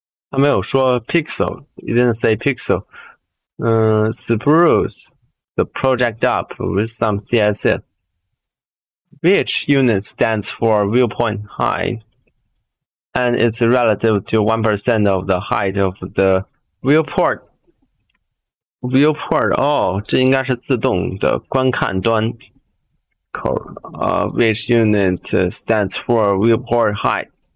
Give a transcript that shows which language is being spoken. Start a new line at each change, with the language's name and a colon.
English: I
Chinese: 没有说
English: pixel, you didn't say pixel. Spruce the project up with some CSS. VH unit stands for viewpoint height, and it's relative to 1% of the height of the viewport.
Chinese: Viewport, 这应该是自动的观看端口。
English: VH unit stands for viewport height.